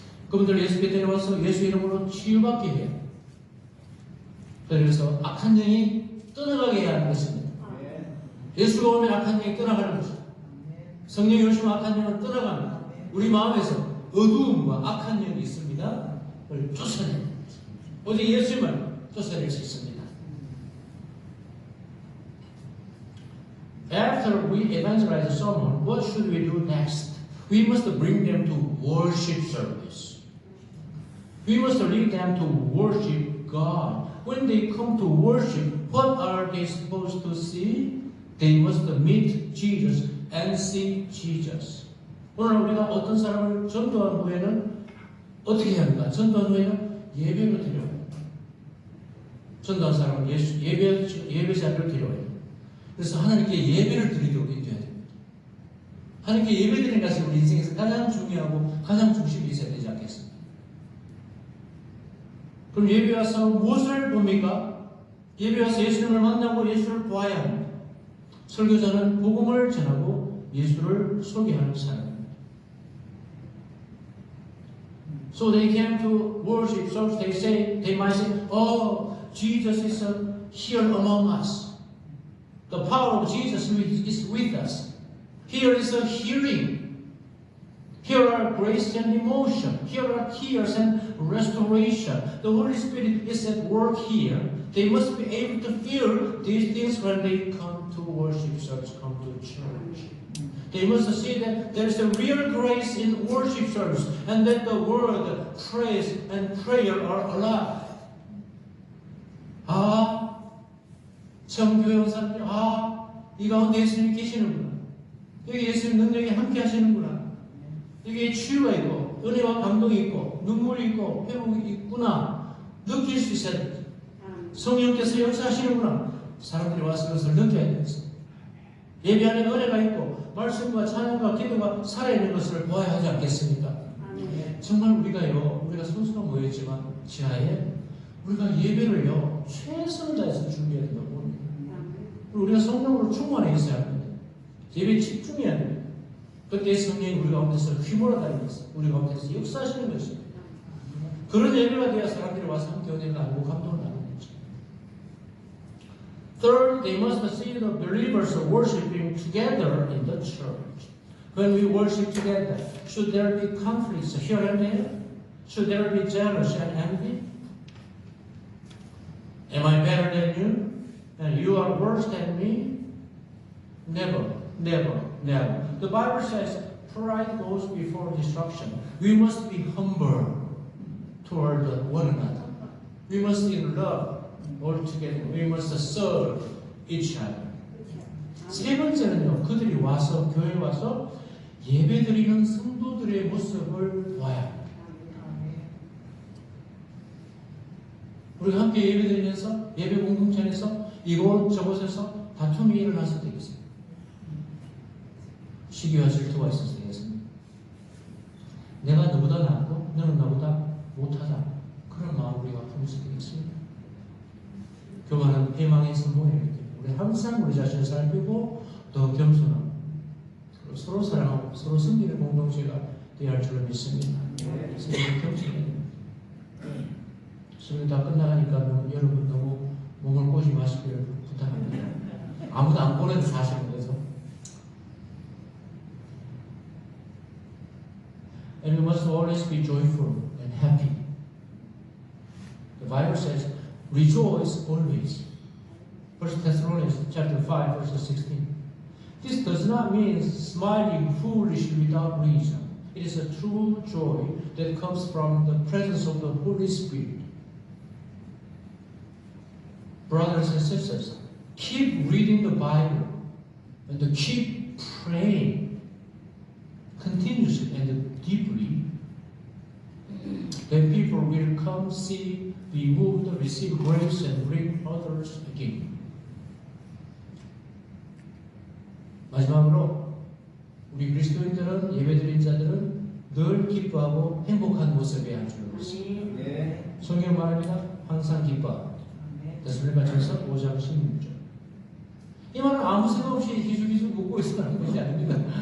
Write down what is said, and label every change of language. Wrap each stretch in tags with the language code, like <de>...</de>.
<ko>그분들 예수께 데려와서 예수 이름으로 치유받게 해요. 그래서 악한 영이 떠나가게 해야 하는 것입니다. 예수가 오면 악한 영이 떠나가는 것입니다. 성령이 오시면 악한 영은 떠나갑니다. 우리 마음에서 어두움과 악한 영이 있습니다. 그걸 쫓아내는 것입니다. 오직 예수님을 쫓아낼 수 있습니다.</ko> <en>After we evangelize someone, what should we do next? We must bring them to worship service. We must lead them to worship God. When they come to worship, what are they supposed to see? They must meet Jesus and see Jesus.</en> <ko>오늘 우리가 어떤 사람을 전도한 후에는 어떻게 해야 합니까? 전도한 후에는 예배로 드려야 합니다. 전도한 사람은 예배 자리를 드려야 합니다. 그래서 하나님께 예배를 드리도록 해줘야 됩니다. 하나님께 예배 드리는 것이 우리 인생에서 가장 중요하고 가장 중심이 있어야 되지 않겠습니까? 그럼 예배 와서 무엇을 봅니까? 예배 와서 예수님을 만나고 예수를 보아야 합니다. 설교자는 복음을 전하고 예수를 소개하는 사람입니다.</ko> <en>So they came to worship, so they might say, oh, Jesus is here among us. The power of Jesus is with us. Here is a healing. Here are grace and emotion. Here are tears and restoration. The Holy Spirit is at work here. They must be able to feel these things when they come to worship service, come to church. They must see that there is a real grace in worship service and that the word, praise, and prayer are alive.</en> <ko>아, 청교회 사람들, 이 가운데 예수님이 계시는구나. 여기 예수님 능력이 함께 하시는구나. 여기에 치유가 있고 은혜와 감동이 있고 눈물이 있고 회복이 있구나. 느낄 수 있어야 되죠. 성령께서 역사하시는구나. 사람들이 와서 그것을 느껴야 되겠어요. 예배 안에 은혜가 있고 말씀과 찬양과 기도가 살아있는 것을 보아야 하지 않겠습니까? 정말 우리가 선수가 모였지만 지하에 우리가 예배를요 최선을 다해서 준비해야 된다고 봅니다. 우리가 성령으로 충만해 있어야 합니다. 예배에 집중해야 됩니다. 그때 성령이 우리 가운데서 휘몰아 다니면서 우리 가운데서 역사하시는 것입니다. 그런 예배가 되어 사람들이 와서 함께 은혜를 나누고 감동을 나누는 거죠.</ko> <en>Third, they must see the believers worshiping together in the church. When we worship together, should there be conflicts here and there? Should there be jealousy and envy? Am I better than you? And you are worse than me? Never, never, never. The Bible says pride goes before destruction. We must be humble toward one another. We must in love all together. We must serve each other.</en> <ko>세 번째는요, 그들이 와서, 교회에 와서 예배드리는 성도들의 모습을 보아야 합니다. 우리가 함께 예배드리면서, 예배 공동체 안에서 이곳저곳에서 다툼이 일어날 수도 있습니다. 시기와 질투가 있을 수 있습니다. 내가 너보다 낫고 너는 나보다 못하다. 그런 마음 우리가 품을 수도 있습니다. 교만은 패망의 선봉이기 때문에 우리 항상 우리 자신을 살피고 더 겸손하고 서로 사랑하고 서로 섬기는 공동체가 되어야 할 줄로 믿습니다. 서로 겸손해야 됩니다. 수업이 다 끝나가니까 여러분 너무 몸을 꼬지 마시기를 부탁합니다. 아무도 안 꼬는 사실인 거죠.</ko> <en>And we must always be joyful and happy. The Bible says, rejoice always. 1 Thessalonians chapter 5, verse 16. This does not mean smiling foolishly without reason. It is a true joy that comes from the presence of the Holy Spirit. Brothers and sisters, keep reading the Bible and keep praying continuously and deeply. Then people will come, see, be moved, receive grace, and bring others again.</en> <ko>마지막으로 우리 그리스도인들은 예배드린 자들은 늘 기뻐하고 행복한 모습이어야 할 줄로 믿습니다. 성경 말합니다. 항상 기뻐하고. 데살로니가전서 5장 16절. 이 말은 아무 생각 없이 희죽희죽 웃고 있으라는 것이 아닙니다.</ko>